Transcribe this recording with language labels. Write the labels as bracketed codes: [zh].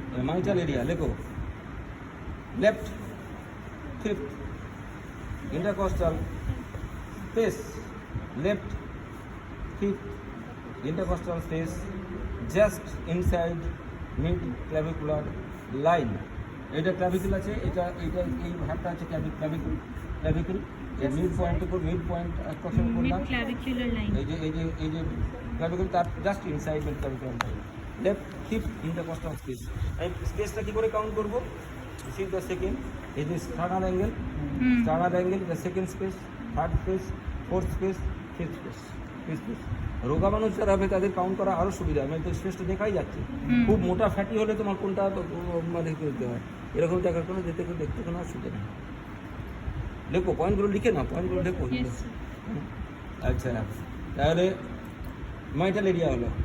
[en] Mitral area লেখো। Left fifth intercostal space, left fifth intercostal space just inside mid clavicular line. [bn] এটা ক্লাভিকুল আছে, এটা এই ভাগটা আছে ক্লাভিকুল। এর মিড পয়েন্টের উপর মিড পয়েন্ট অ্যাপ্রক্সিমেট করলাম, [en] Mid clavicular line. [bn] এই যে ক্লাভিকুল তার just inside mid clavicular line. Left fifth intercostal space. এই স্পেসটা কি করে কাউন্ট করবো? [en] This is the second, it is sternal angle, sternal angle, the second space, third space, fourth space, fifth space, fifth space. [bn] রোগা মানুষ যারা হবে তাদের কাউন্ট করা আরও সুবিধা, মানে তো স্পেসটা দেখাই যাচ্ছে। খুব মোটা ফ্যাটি হলে তোমার কোনটা মানে করতে হয়, এরকম দেখার কোনো দেখতে কোনো অসুবিধা নেই। লেখো পয়েন্টগুলো, লিখে না পয়েন্টগুলো লেখো। [en] Yes. [bn] আচ্ছা, তাহলে মাইটাল এরিয়া হলো।